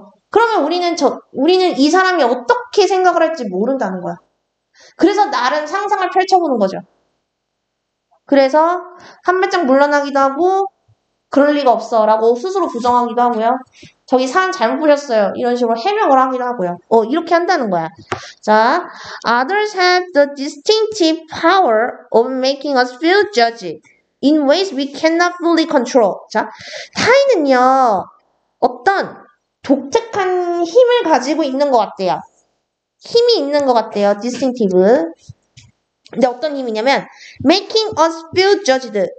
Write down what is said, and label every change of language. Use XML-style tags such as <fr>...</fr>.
<ko>그러면 우리는 이 사람이 어떻게 생각을 할지 모른다는 거야. 그래서 나름 상상을 펼쳐보는 거죠. 그래서 한 발짝 물러나기도 하고, 그럴 리가 없어 라고 스스로 부정하기도 하고요. 저기 사람 잘못 보셨어요. 이런 식으로 해명을 하기도 하고요. 이렇게 한다는 거야.</ko> <en>자, others have the distinctive power of making us feel judged in ways we cannot fully control.</en> <ko>자, 타인은요, 어떤 독특한 힘을 가지고 있는 것 같아요. 힘이 있는 것 같아요. distinctive. 근데 어떤 힘이냐면</ko> <en>making us feel judged.</en>